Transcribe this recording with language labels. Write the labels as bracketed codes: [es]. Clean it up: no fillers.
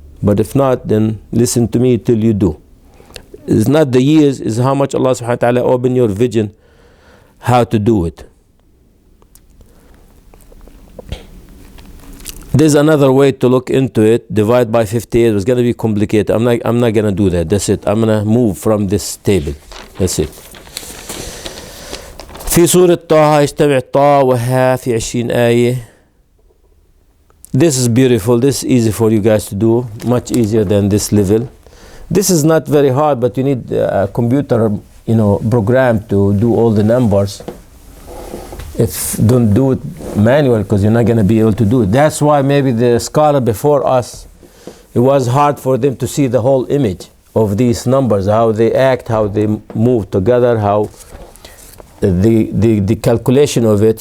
[en] But if not, then listen to me till you do. It's not the years, it's how much Allah subhanahu wa ta'ala open your vision how to do it. There's another way to look into it. Divide by 58. It's going to be complicated. I'm not going to do that. That's it. I'm going to move from this table. That's it. [ar] في سورة طه يجتمع طا وها في 20 آية. [en] This is beautiful. This is easy for you guys to do. Much easier than this level. This is not very hard, but you need a computer, program to do all the numbers. If don't do it manual, because you're not going to be able to do it. That's why maybe the scholar before us, it was hard for them to see the whole image of these numbers, how they act, how they move together, how the calculation of it.